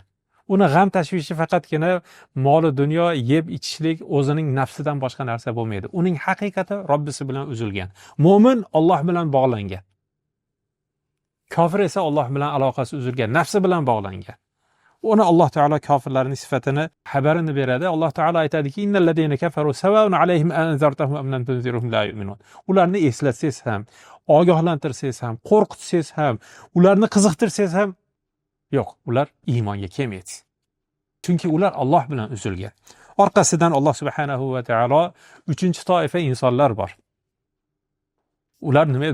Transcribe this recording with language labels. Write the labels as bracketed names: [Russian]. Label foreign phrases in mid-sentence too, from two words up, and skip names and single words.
[Uzbek] Uni g'am tashvishi faqatgina moli dunyo, yeb ichishlik, o'zining nafsidan boshqa narsa bo'lmaydi. Uning haqiqati Robbisi bilan uzilgan. Mo'min Alloh bilan bog'langan. Kofir esa Alloh bilan aloqasi uzilgan, nafsi bilan bog'langan. Uni Alloh taolo kofirlarning sifatini xabarini beradi. Alloh taolo aytadiki: [Arabic] "إن الذين كفروا سواء عليهم أأنذرتهم أم لم تنذرهم لا يؤمنون." [Uzbek] Ularni eslatsangiz ham, ogohlantirsangiz ham, qo'rqitsangiz ham, ularni qiziqtirsangiz ham yo'q, ular iymonga kelmaydi. Chunki ular Alloh bilan uzilgan. Orqasidan Alloh subhanahu va taolo 3-toifa insonlar bor. Ular nima?